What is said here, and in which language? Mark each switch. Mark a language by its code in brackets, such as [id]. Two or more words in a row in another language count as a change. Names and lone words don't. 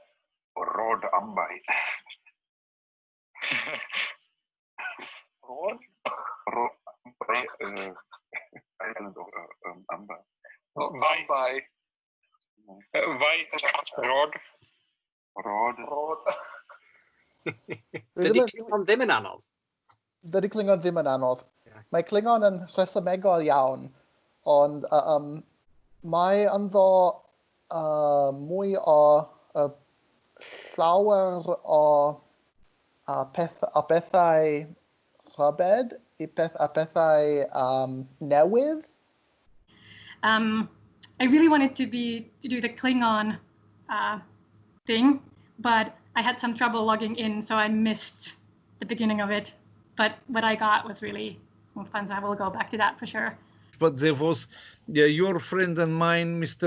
[cy] Rhode Ambai. Rhode [en] Island of Amba. [cy] Ambai. Rhode. Dydy Klingon ddim yn anodd? Dydy Klingon ddim yn anodd. Yeah. Mae Klingon yn rhesymegol iawn, ond mae ynddo mwy o llawer o bethau rhyfedd a bethau newydd. [en] I really wanted to do the Klingon thing, but I had some trouble logging in, so I missed the beginning of it. But what I got was really fun, so I will go back to that for sure. But there was your friend and mine, Mr.